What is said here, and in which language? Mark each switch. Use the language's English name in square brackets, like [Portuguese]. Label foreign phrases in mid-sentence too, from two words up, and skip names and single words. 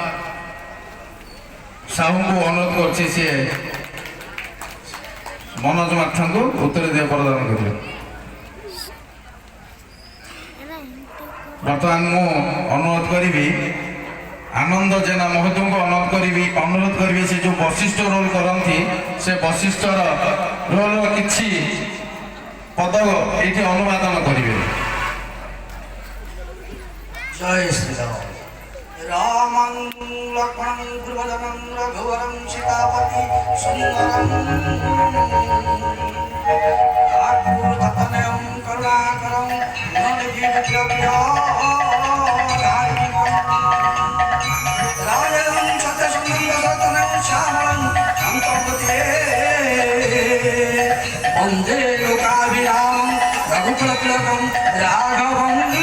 [Odia] ସାହୁଙ୍କୁ ଅନୁରୋଧ କରୁଛି ସିଏ ମନୋଜ ମାଥାଙ୍କୁ ଉତ୍ତର ଦେଇ ପ୍ରଦାନ କରିବେ ବର୍ତ୍ତମାନ ମୁଁ ଅନୁରୋଧ କରିବି ଆନନ୍ଦ ଜେନା ମହୋଦୟଙ୍କୁ ଅନୁରୋଧ କରିବି ସେ ଯେଉଁ ବଶିଷ୍ଠ ରୋଲ କରନ୍ତି ସେ ବଶିଷ୍ଠର ରୋଲର କିଛି ପଦ ଏଇଠି ଅନୁବାଦନ କରିବେ [Sanskrit] जय श्री राम रामं लक्ष्मणं गुरुवदनं रघुवरं सीतापति सुंदरं आत्मतनयं करुणाकरं राजं सत्यसंगतनं श्यामलं शान्तपते वन्दे लोकाभिरामं रघुकुलतिलकं राघवं